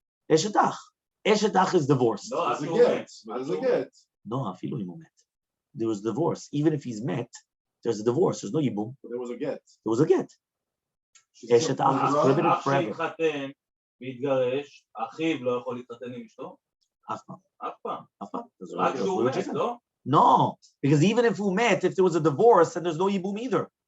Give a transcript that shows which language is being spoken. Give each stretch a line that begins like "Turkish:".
English: Eshetach. Eshetach is divorced. No, there's a get. No,
Hebrew: afilu imu met.
English: There was divorce. Even if he's met, there's a divorce. There's no yibum. But there was a get. There was a get. Eshetach is prohibited forever.
Hebrew: והתגרש, אחיו לא יכול להתחתן עם אשתו? אף פעם. אף פעם. אף פעם. רק שהוא מת, לא?
English: No, because even if we met, if there was a divorce, then there's no yibum either.